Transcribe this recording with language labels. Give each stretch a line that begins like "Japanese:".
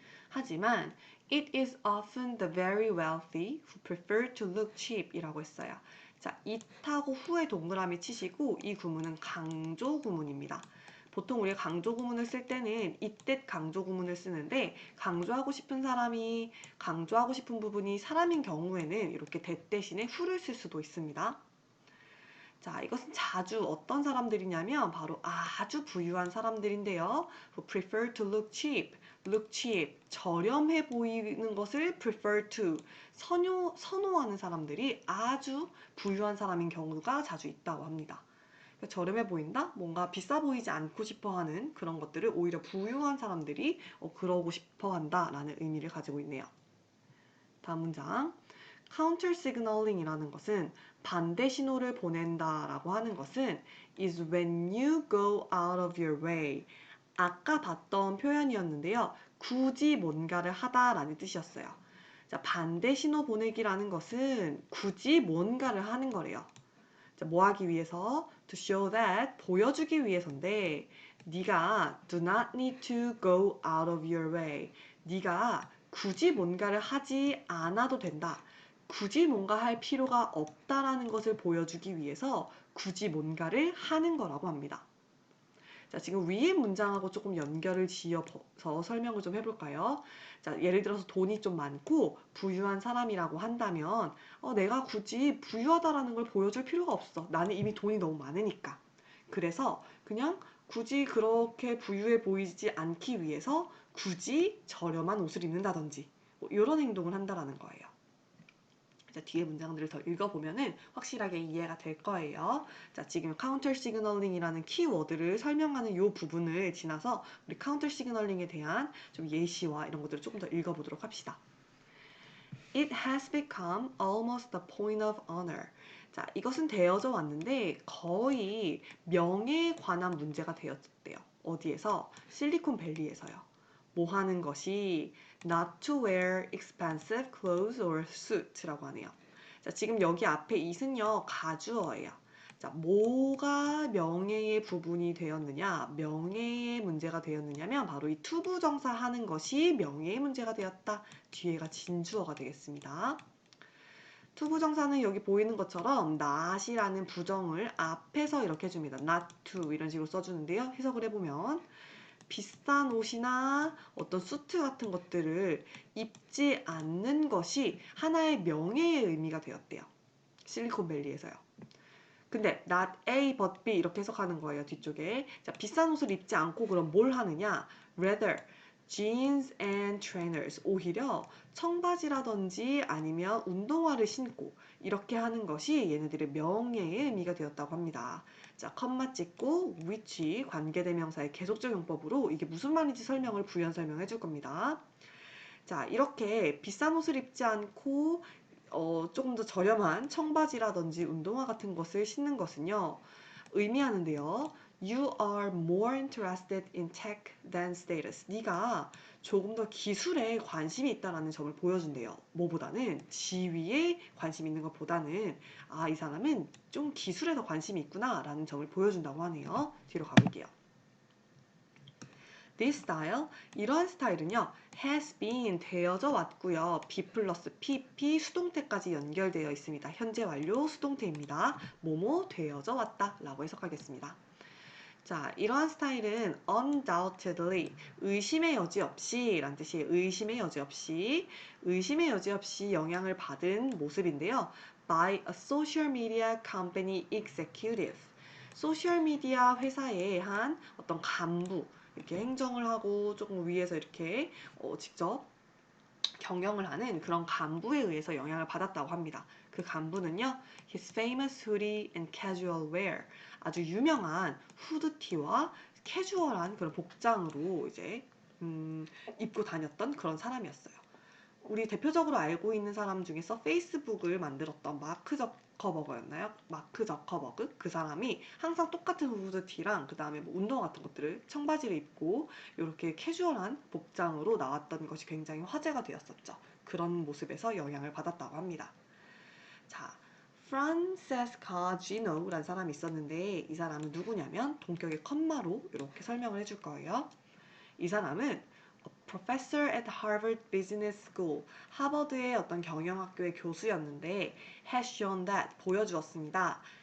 Korean: 하지만
English: it is often the very wealthy who prefer to look cheap
Korean: 이라고 했어요. 자, it하고 후에 동그라미 치시고 이 구문은 강조 구문입니다. 보통 우리가 강조 구문을 쓸 때는 이때 강조 구문을 쓰는데 강조하고 싶은 사람이 강조하고 싶은 부분이 사람인 경우에는 이렇게 that 대신에 who를 쓸 수도 있습니다. 자, 이것은 자주 어떤 사람들이냐면 바로 아주 부유한 사람들인데요.
English: who prefer to look cheap,
Korean: 저렴해 보이는 것을 prefer to, 선호하는 사람들이 아주 부유한 사람인 경우가 자주 있다고 합니다. 그러니까 저렴해 보인다? 뭔가 비싸 보이지 않고 싶어 하는 그런 것들을 오히려 부유한 사람들이 그러고 싶어 한다라는 의미를 가지고 있네요. 다음 문장.
English: counter signaling이라는
Korean: 것은 반대 신호를 보낸다라고 하는 것은
English: is when you go out of your way.
Korean: 아까 봤던 표현이었는데요. 굳이 뭔가를 하다라는 뜻이었어요. 자, 반대 신호 보내기라는 것은 굳이 뭔가를 하는 거래요. 자, 뭐 하기 위해서?
English: To show that,
Korean: 보여주기 위해서인데 네가
English: do not need to go out of your way.
Korean: 네가 굳이 뭔가를 하지 않아도 된다. 굳이 뭔가 할 필요가 없다라는 것을 보여주기 위해서 굳이 뭔가를 하는 거라고 합니다. 자, 지금 위의 문장하고 조금 연결을 지어서 설명을 좀 해볼까요? 자, 예를 들어서 돈이 좀 많고 부유한 사람이라고 한다면 내가 굳이 부유하다라는 걸 보여줄 필요가 없어. 나는 이미 돈이 너무 많으니까. 그래서 그냥 굳이 그렇게 부유해 보이지 않기 위해서 굳이 저렴한 옷을 입는다든지 뭐 이런 행동을 한다라는 거예요. 자, 뒤에 문장들을 더 읽어보면은 확실하게 이해가 될 거예요. 자, 지금 카운터 시그널링이라는 키워드를 설명하는 이 부분을 지나서 우리 카운터 시그널링에 대한 좀 예시와 이런 것들을 조금 더 읽어보도록 합시다.
English: It has become almost the point of honor.
Korean: 자, 이것은 되어져 왔는데 거의 명예에 관한 문제가 되었대요. 어디에서? 실리콘밸리에서요. 뭐 하는 것이
English: not to wear expensive clothes or suit
Korean: 라고 하네요. 자, 지금 여기 앞에 it은요, 가주어예요. 자, 뭐가 명예의 부분이 되었느냐, 명예의 문제가 되었느냐면 바로 이 투부정사 하는 것이 명예의 문제가 되었다. 뒤에가 진주어가 되겠습니다. 투부정사는 여기 보이는 것처럼 not이라는 부정을 앞에서 이렇게 해줍니다. not to 이런 식으로 써주는데요. 해석을 해보면 비싼 옷이나 어떤 수트 같은 것들을 입지 않는 것이 하나의 명예의 의미가 되었대요. 실리콘밸리에서요. 근데 not A but B 이렇게 해석하는 거예요. 뒤쪽에. 자, 비싼 옷을 입지 않고 그럼 뭘 하느냐?
English: Rather jeans and trainers.
Korean: 오히려 청바지라든지 아니면 운동화를 신고 이렇게 하는 것이 얘네들의 명예의 의미가 되었다고 합니다. 자, 컴마 찍고 which 관계대명사의 계속적 용법으로 이게 무슨 말인지 설명을 부연 설명해 줄 겁니다. 자, 이렇게 비싼 옷을 입지 않고 조금 더 저렴한 청바지라든지 운동화 같은 것을 신는 것은요, 의미하는데요.
English: You are more interested in tech than status.
Korean: 네가 조금 더 기술에 관심이 있다는 점을 보여준대요. 뭐보다는 지위에 관심 있는 것보다는 이 사람은 좀 기술에 더 관심이 있구나라는 점을 보여준다고 하네요. 뒤로 가볼게요.
English: This style,
Korean: 이러한 스타일은요,
English: has been
Korean: 되어져 왔고요. be 플러스 pp 수동태까지 연결되어 있습니다. 현재 완료 수동태입니다. 뭐뭐 되어져 왔다 라고 해석하겠습니다. 자, 이러한 스타일은 undoubtedly, 의심의 여지 없이 라는 뜻이에요. 의심의 여지 없이, 의심의 여지 없이 영향을 받은 모습인데요.
English: by a social media company executive.
Korean: 소셜미디어 회사의 한 어떤 간부, 이렇게 행정을 하고 조금 위에서 이렇게 직접 경영을 하는 그런 간부에 의해서 영향을 받았다고 합니다. 그 간부는요,
English: his famous hoodie and casual wear,
Korean: 아주 유명한 후드티와 캐주얼한 그런 복장으로 이제 입고 다녔던 그런 사람이었어요. 우리 대표적으로 알고 있는 사람 중에서 페이스북을 만들었던 마크 저커버그였나요? 마크 저커버그? 그 사람이 항상 똑같은 후드티랑 그 다음에 뭐 운동화 같은 것들을 청바지를 입고 이렇게 캐주얼한 복장으로 나왔던 것이 굉장히 화제가 되었었죠. 그런 모습에서 영향을 받았다고 합니다. 자, 프란세스카 지노라는 사람이 있었는데 이 사람은 누구냐면 동격의 컴마로 이렇게 설명을 해줄 거예요. 이 사람은
English: professor at Harvard Business School,
Korean: 하버드의 어떤 경영학교의 교수였는데
English: has shown that,
Korean: 보여주었습니다.